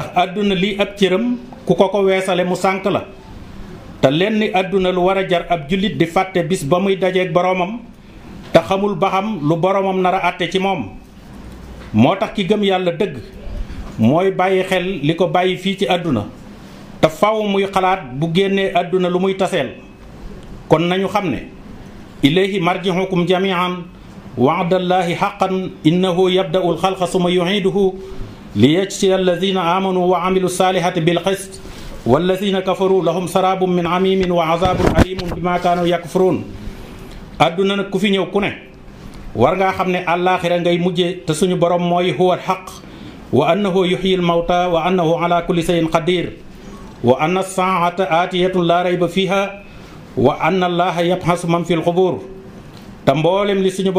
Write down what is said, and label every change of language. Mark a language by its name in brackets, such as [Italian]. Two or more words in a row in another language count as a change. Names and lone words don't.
[Wolof] àdduna lii ab cëram ku ko weesale mu sànk la te lenn àdduna lu war a jar ab jullit di fàtte bis ba muy dajeeg boroomam te xamul ba xam lu boroomam nar a àtte ci moom moo tax ki gëm yàlla dëgg mooy bàyyi xel li ko bàyyi fii ci àdduna te faw muy xalaat bu génnee àdduna lu muy taseel kon nañu xam ne [Arabic] إليه مرجعكم جميعا وعد الله حقا إنه يبدأ الخلق ثم يعيده ليجزي الذين آمنوا وعملوا الصالحات بالقسط والذين كفروا لهم شراب من حميم وعذاب أليم بما كانوا يكفرون [Wolof] àdduna nag ku fi ñëw ku ne war ngaa xam ne àllaaxira ngay mujje te suñu borom mooy [Arabic] هو الحق وأنه يحيي الموتى وأنه [Wolof] yuhyil mawta wa annahu [Arabic] على كل شيء قدير وأن الساعة آتية لا ريب فيها وأن الله يبعث من في القبور [Wolof] te mboolem li suñu